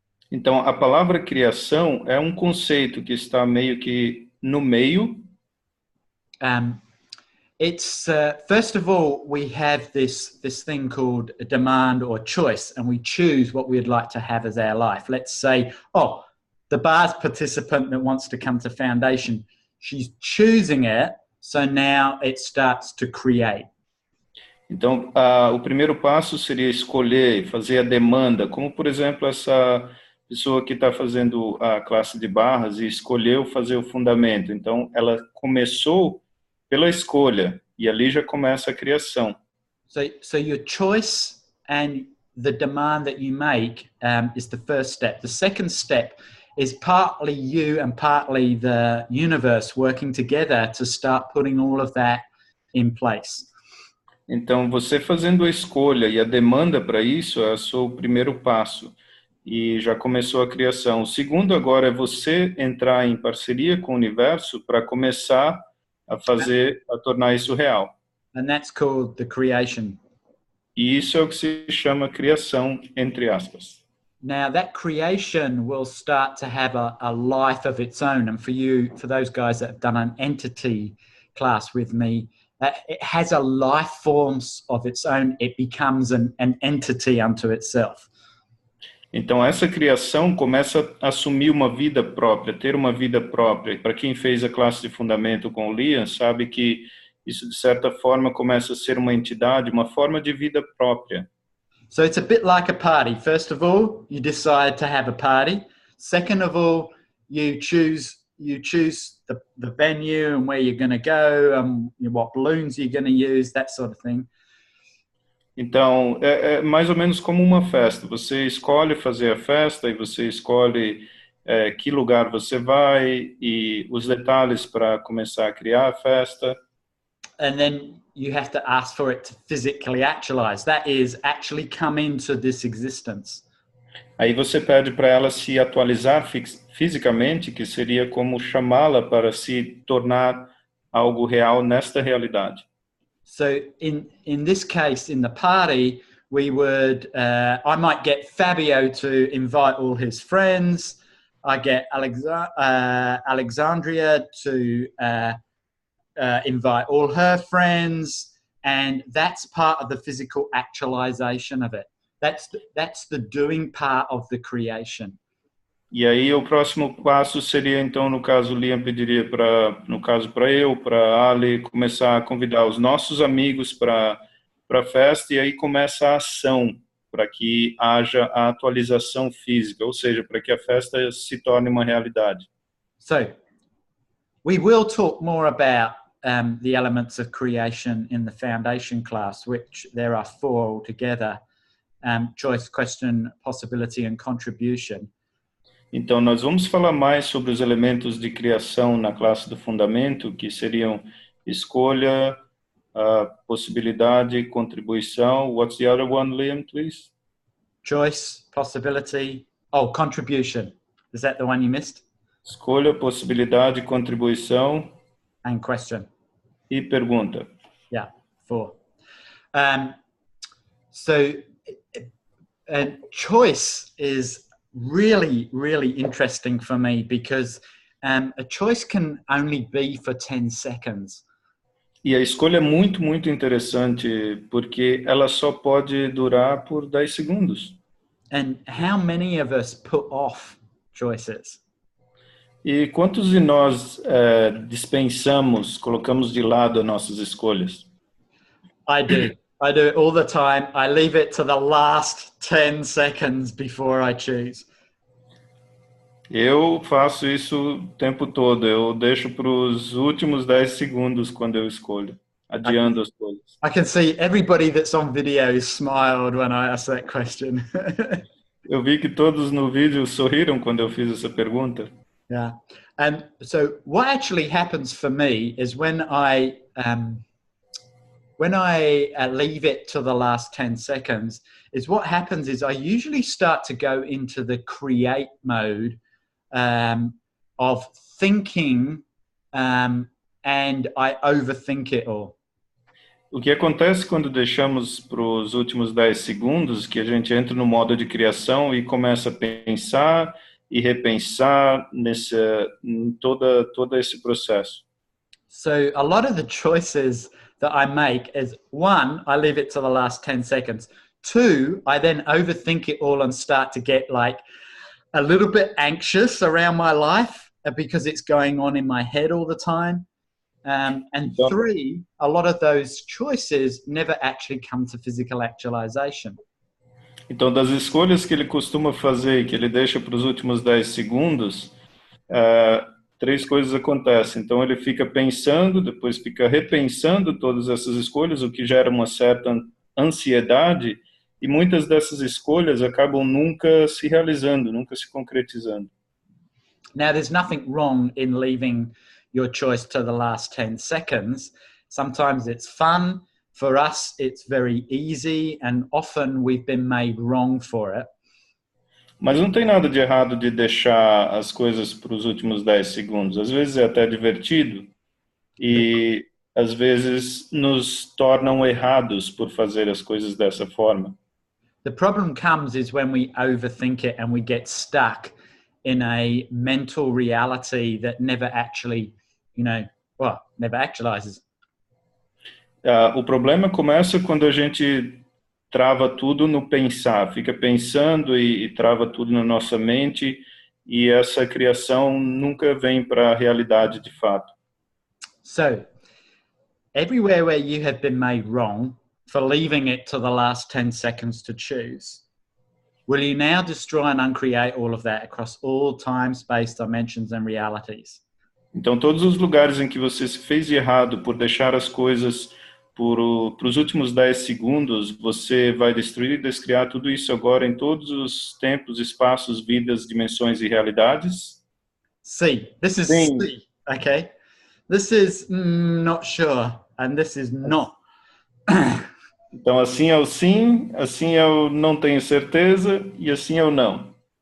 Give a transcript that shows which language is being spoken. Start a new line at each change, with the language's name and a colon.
Portuguese: Então, a palavra criação é um conceito que está meio que no meio.
English: It's first of all, we have this thing called a demand or choice, and we choose what we'd like to have as our life. Let's say, the bars participant that wants to come to foundation, she's choosing it, so now it starts to create.
Portuguese: Então, o primeiro passo seria escolher, fazer a demanda, como por exemplo essa pessoa que está fazendo a classe de barras e escolheu fazer o fundamento. Então, ela começou pela escolha, e ali já começa a criação.
English: So your choice and the demand that you make is the first step. The second step is partly you and partly the universe working together to start putting all of that in place.
Portuguese: Então, você fazendo a escolha e a demanda para isso é o seu primeiro passo, e já começou a criação. O segundo agora é você entrar em parceria com o universo para começar a tornar isso real.
English: And that's called the creation.
Portuguese: E isso é o que se chama criação, entre aspas.
English: Now that creation will start to have a life of its own. And for those guys that have done an entity class with me, it has a life form of its own. It becomes an entity unto itself.
Portuguese: Então, essa criação começa a assumir uma vida própria, ter uma vida própria. E para quem fez a classe de fundamento com o Liam, sabe que isso, de certa forma, começa a ser uma entidade, uma forma de vida própria.
English: So it's a bit like a party. First of all, you decide to have a party. Second of all, you choose the venue and where you're going to go and what balloons you're going to use, that sort of thing.
Portuguese: Então, é mais ou menos como uma festa. Você escolhe fazer a festa e você escolhe que lugar você vai e os detalhes para começar a criar a festa.
English: And then you have to ask for it to physically actualize. That is, actually come into this existence.
Portuguese: Aí você pede para ela se atualizar fisicamente, que seria como chamá-la para se tornar algo real nesta realidade.
English: So in this case, in the party, we would, I might get Fabio to invite all his friends. I get Alexandria to invite all her friends. And that's part of the physical actualization of it. That's the doing part of the creation.
Portuguese: E aí o próximo passo seria, então, no caso, o Liam pediria para eu, para Ali, começar a convidar os nossos amigos para a festa, e aí começa a ação, para que haja a atualização física, ou seja, para que a festa se torne uma realidade.
English: So, we will talk more about the elements of creation in the foundation class, which there are 4 altogether, choice, question, possibility, and contribution.
Portuguese: Então, nós vamos falar mais sobre os elementos de criação na classe do fundamento, que seriam escolha, possibilidade, contribuição.
English: What's the other one, Liam, please? Choice, possibility, contribution. Is that the one you missed?
Portuguese: Escolha, possibilidade, contribuição.
English: And question.
Portuguese: E pergunta.
English: Yeah, 4. So, choice is really, really interesting for me because a choice can only be for 10 seconds.
Portuguese: E a escolha é muito, muito interessante porque ela só pode durar por 10 segundos.
English: And how many of us put off choices?
Portuguese: E quantos de nós dispensamos, colocamos de lado as nossas escolhas?
English: I do. I do it all the time. I leave it to the last 10 seconds before I choose.
Portuguese: Eu faço isso o tempo todo. Eu deixo para os últimos 10 segundos quando eu escolho, adiando as coisas.
English: I can see everybody that's on video smiled when I asked that question.
Portuguese: Eu vi que todos no vídeo sorriram quando eu fiz essa pergunta.
English: Yeah. So what actually happens for me is when I leave it to the last 10 seconds, is what happens is I usually start to go into the create mode of thinking, and I overthink it all.
Portuguese: O que acontece quando deixamos para os últimos 10 segundos, que a gente entra no modo de criação e começa a pensar e repensar em todo esse processo.
English: So a lot of the choices that I make is 1, I leave it to the last 10 seconds. 2, I then overthink it all and start to get like a little bit anxious around my life because it's going on in my head all the time. And 3, a lot of those choices never actually come to physical actualization.
Portuguese: Então, das escolhas que ele costuma fazer, que ele deixa para os últimos 10 segundos, 3 coisas acontecem. Então, ele fica pensando, depois fica repensando todas essas escolhas, o que gera uma certa ansiedade, e muitas dessas escolhas acabam nunca se realizando, nunca se concretizando.
English: Now, there's nothing wrong in leaving your choice to the last 10 seconds. Sometimes it's fun. For us, it's very easy, and often we've been made wrong for it.
Portuguese: Mas não tem nada de errado de deixar as coisas para os últimos 10 segundos. Às vezes é até divertido e às vezes nos tornam errados por fazer as coisas dessa forma.
English: The problem comes is when we overthink it and we get stuck in a mental reality that never actually, never actualizes.
Portuguese: O problema começa quando a gente trava tudo no pensar, fica pensando e trava tudo na nossa mente, e essa criação nunca vem para a realidade de fato.
English: So, everywhere where you have been made wrong for leaving it to the last 10 seconds to choose, will you now destroy and uncreate all of that across all time, space, dimensions and realities?
Portuguese: Então, todos os lugares em que você se fez de errado por deixar as coisas os últimos 10 segundos, você vai destruir e descriar tudo isso agora em todos os tempos, espaços, vidas, dimensões e realidades?
English: C. This is
Portuguese: Sim.
English: C. Okay. This is not sure, and this is not.
Portuguese: Então, assim é o sim, assim é o não tenho certeza e assim é o não.